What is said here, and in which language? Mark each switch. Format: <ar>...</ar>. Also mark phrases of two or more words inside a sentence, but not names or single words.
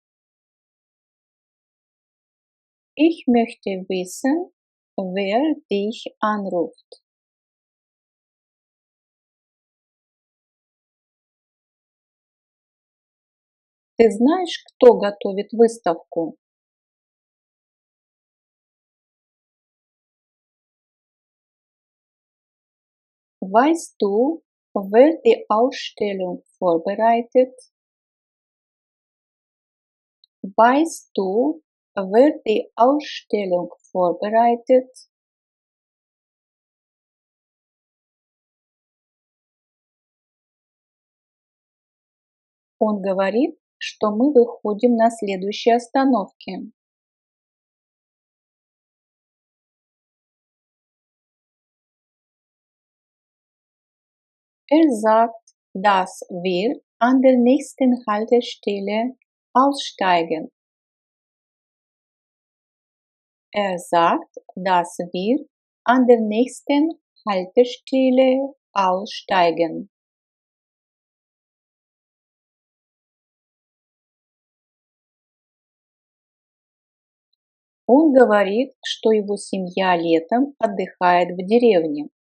<de>Ich möchte wissen, wer dich anruft.</de> <ru>Ты знаешь, кто готовит выставку?</ru> <de>Weißt du, wer die Ausstellung vorbereitet? Weißt du, wer die Ausstellung vorbereitet?</de> <ru>Он говорит, что мы выходим на следующей остановке.</ru> <de>Er sagt, dass wir an der nächsten Haltestelle aussteigen. Er sagt, dass wir an der nächsten Haltestelle aussteigen.</de> <ru>Он говорит, что его семья летом отдыхает в деревне.</ru>